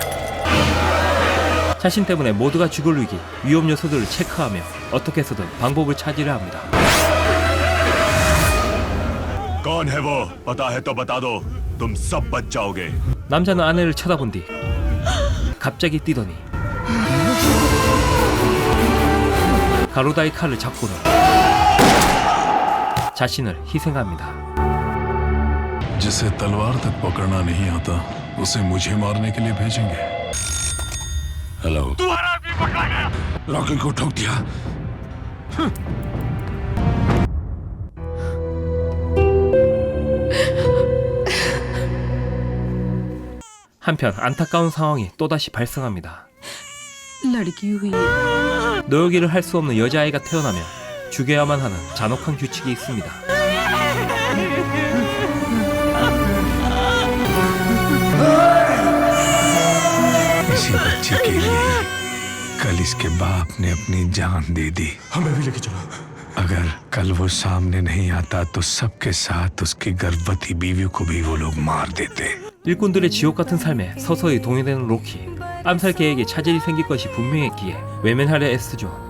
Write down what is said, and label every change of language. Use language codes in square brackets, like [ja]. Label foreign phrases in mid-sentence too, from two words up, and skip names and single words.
[ko] 자신 때문에 모두가 죽을 위기, 위험 요소들을 체크하며 어떻게 해서든 방법을 찾으려 합니다. [hi] कौन है वो? पता है तो बता दो। तुम सब बच जाओगे। [ko] 남자는 아내를 쳐다본 뒤 갑자기 뛰더니 가로다의 칼을 잡고는 자신을 희생합니다. [hi] जिसे तलवार तक पकड़ना नहीं आता, उसे मुझे मारने के लिए भेजेंगे। हेलो लॉकिंग को ठोक दिया [ko] 한편 안타까운 상황이 또다시 발생합니다. [hi] लड़की हुई है। [ko] 노여기를 할 수 없는 여자아이가 태어나면 죽여야만 하는 잔혹한 규칙이 있습니다. [hi] इसी बच्चे के लिए कल इसके बाप ने अपनी जान दे दी हमें भी लेके चलो अगर कल वो सामने नहीं आता तो सबके साथ उसकी गर्भवती बीवी को भी वो लोग मार देते [ko] 일꾼들의 지옥 같은 삶에 서서히 동요되는 로키. 암살 계획에 차질이 생길 것이 분명했기에 외면하려 애쓰죠.